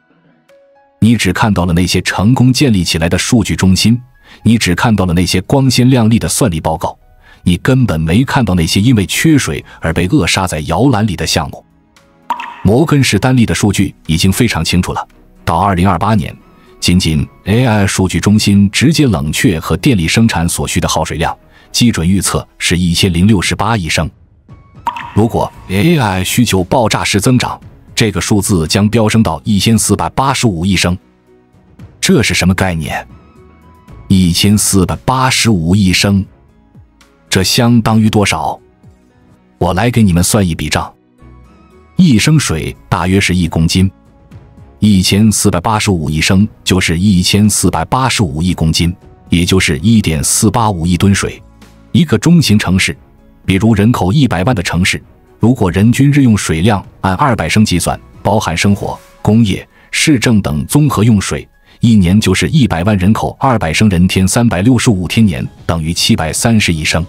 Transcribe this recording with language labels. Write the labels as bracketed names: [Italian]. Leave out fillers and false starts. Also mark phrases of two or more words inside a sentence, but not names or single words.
[Chinese] 你只看到了那些成功建立起來的數據中心，你只看到了那些光鮮亮麗的算力報告，你根本沒看到那些因為缺水而被扼殺在搖籃裡的項目。摩根士丹利的數据已經非常清楚了，到2028年，僅僅 AI 數據中心直接冷卻和電力生產所需的耗水量，基準預測是1068億升。如果 AI 需求爆炸式增長，這個數字將飆升到1485億升。這是什麼概念？1485億升，這相當於多少？我來給你們算一筆賬。1升水大約是1公斤。1485億升就是1485億公斤，也就是1.485億吨水。一個中型城市，比如人口100万的城市，如果人均日用水量按200升計算，包含生活、工業、市政等綜合用水，一年就是100萬人口200升人天365天年，等於730亿升。